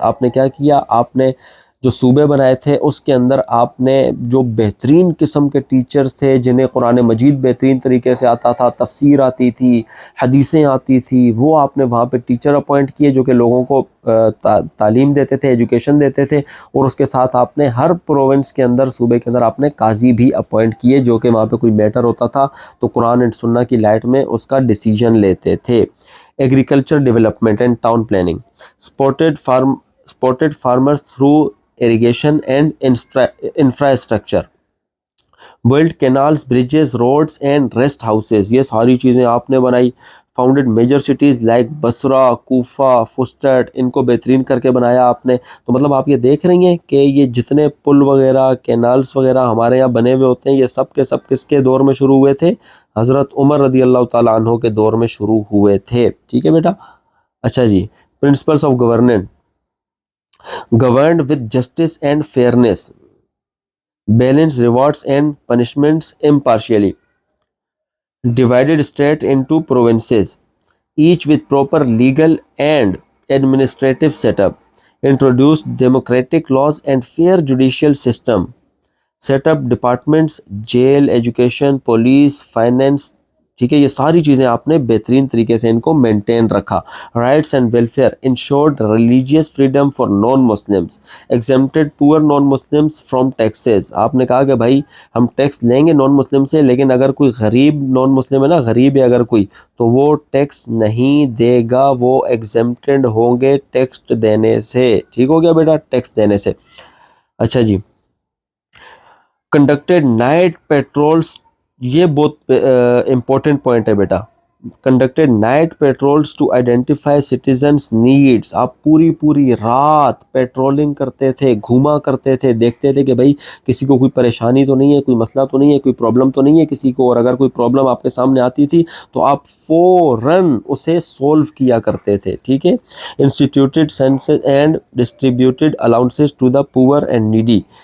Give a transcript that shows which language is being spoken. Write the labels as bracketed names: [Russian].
[Urdu] آپ نے کیا کیا, آپ نے جو صوبے بنائے تھے اس کے اندر آپ نے جو بہترین قسم کے ٹیچرز تھے, جنہیں قرآن مجید بہترین طریقے سے آتا تھا, تفسیر آتی تھی, حدیثیں آتی تھی, وہ آپ نے وہاں پہ ٹیچر اپوائنٹ کیے جو کہ لوگوں کو تعلیم دیتے تھے, ایجوکیشن دیتے تھے. اور اس کے ساتھ آپ نے ہر پروونس کے اندر, صوبے کے اندر آپ نے قاضی بھی اپوائنٹ کیے جو کہ وہاں پہ کوئی میٹر ہوتا تھا تو قرآن اینڈ سنہ کی لائٹ میں اس کا ڈیسیجن لیتے تھے. [English] Agriculture development and town planning, supported farmers through irrigation and infrastructure, built canals, bridges, roads and rest houses. [Urdu] یہ ساری چیزیں آپ نے بنائی. [English] founded major cities like [Urdu] Basra, Kufa, فسٹٹ, ان کو بہترین کر کے بنایا آپ نے. تو مطلب آپ یہ دیکھ رہی ہیں کہ یہ جتنے پل وغیرہ, کینالز وغیرہ ہمارے یہاں بنے ہوئے ہوتے ہیں, یہ سب کے سب کس کے دور میں شروع ہوئے تھے, حضرت عمر رضی اللہ تعالیٰ عنہ کے دور میں شروع ہوئے تھے. ٹھیک ہے بیٹا. اچھا جی, [English] Principles of governance, governed with justice and fairness, balanced rewards and punishments impartially, divided state into provinces, each with proper legal and administrative setup, introduced democratic laws and fair judicial system, set up departments, jail, education, police, finance. [Urdu] ٹھیک ہے, یہ ساری چیزیں آپ نے بہترین طریقے سے ان کو مینٹین رکھا. [English] Rights and welfare, ensured religious freedom for non Muslims, exempted poor non Muslims from taxes. [Urdu] آپ نے کہا کہ بھائی ہم ٹیکس لیں گے نان مسلم سے, لیکن اگر کوئی غریب نان مسلم ہے نا, غریب ہے اگر کوئی, تو وہ ٹیکس نہیں دے گا, وہ ایگزمپٹڈ ہوں گے ٹیکس دینے سے. ٹھیک ہو گیا بیٹا, ٹیکس دینے سے. اچھا جی, [English] Conducted night patrols. [Urdu] یہ بہت امپورٹنٹ پوائنٹ ہے بیٹا. [English] conducted night patrols to identify citizens needs. [Urdu] آپ پوری رات پیٹرولنگ کرتے تھے, گھوما کرتے تھے, دیکھتے تھے کہ بھائی کسی کو کوئی پریشانی تو نہیں ہے, کوئی مسئلہ تو نہیں ہے, کوئی پرابلم تو نہیں ہے کسی کو, اور اگر کوئی پرابلم آپ کے سامنے آتی تھی تو آپ فوراً اسے سولو کیا کرتے تھے, ٹھیک ہے. [English] Instituted census and distributed allowances to the poor and needy.